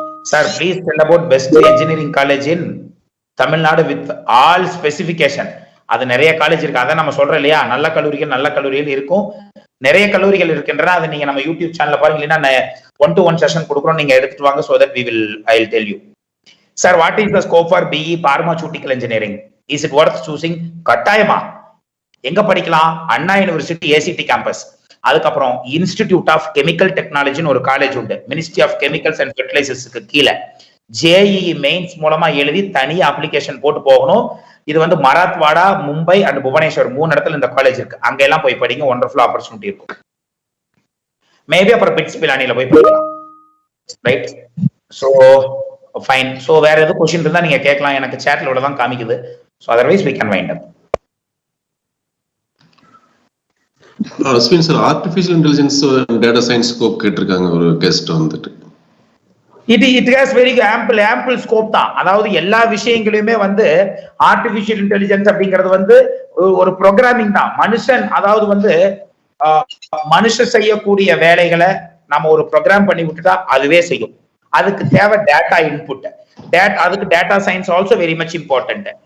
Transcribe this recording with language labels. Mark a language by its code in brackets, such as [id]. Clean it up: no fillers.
[en] Sir please tell about best engineering college in Tamil Nadu with all specification. [ta] அது நிறைய college இருக்கு, அதான் நம்ம சொல்றோம் இல்லையா, நல்ல கல்லூரிகள் இருக்கும், நிறைய கல்லூரிகள் இருக்கின்றன. அதை நீங்க நம்ம யூடியூப் சேனல்ல பாருங்க, இல்லைன்னா 1-to-1 செஷன் கொடுக்குறோம், நீங்க எடுத்துட்டு வாங்க. [en] so that I will tell you. Sir, what is the scope for BE pharmaceutical engineering? Is it worth choosing? [ta] கட்டாயமா. எங்க படிக்கலாம்? அண்ணா யூனிவர்சிட்டி ஏசிடி கேம்பஸ். அதுக்கப்புறம் இன்ஸ்டிடியூட் ஆஃப் கெமிக்கல் டெக்னாலஜின்னு ஒரு காலேஜ் உண்டு, மினிஸ்ட்ரி ஆஃப் கெமிக்கல்ஸ் அண்ட் ஃபெர்டிலைசர்ஸ்க்கு கீழே. JEE மெயின்ஸ் மூலமா எழுதி தனியா அப்ளிகேஷன் போட்டு போகணும். இது வந்து மராத்வாடா, மும்பை அண்ட் புவனேஸ்வர் 3 இடத்துல இந்த காலேஜ் இருக்கு. அங்க எல்லாம் போய் படிங்க, ஒண்டர்ஃபுல் ஆப்பர்ச்சுனிட்டி இருக்கும். மேபி அப்புறம் பிட்ஸ் பிலானில போய் படிக்கலாம். Right, so fine. சோ வேற எதுவும் क्वेश्चन இருந்தா நீங்க கேட்கலாம், எனக்கு சாட்ல இவ்வளவுதான் காமிக்குது. [en] So otherwise we can wind up. [ta] Ashwin sir, artificial intelligence data science scope கேட்டிருக்காங்க ஒரு கெஸ்ட் வந்துட்டு. [en] It has very ample scope தான். [ta] அதாவது எல்லா விஷயங்களையுமே வந்து ஆர்டிபிஷியல் இன்டெலிஜென்ஸ் அப்படிங்கிறது வந்து ஒரு ப்ரோக்ராமிங் தான். மனுஷன், அதாவது வந்து மனுஷன் செய்யக்கூடிய வேலைகளை நம்ம ஒரு ப்ரோக்ராம் பண்ணி விட்டுட்டா அதுவே செய்யும். அதுக்கு தேவை டேட்டா இன்புட். அதுக்கு data science also very much important.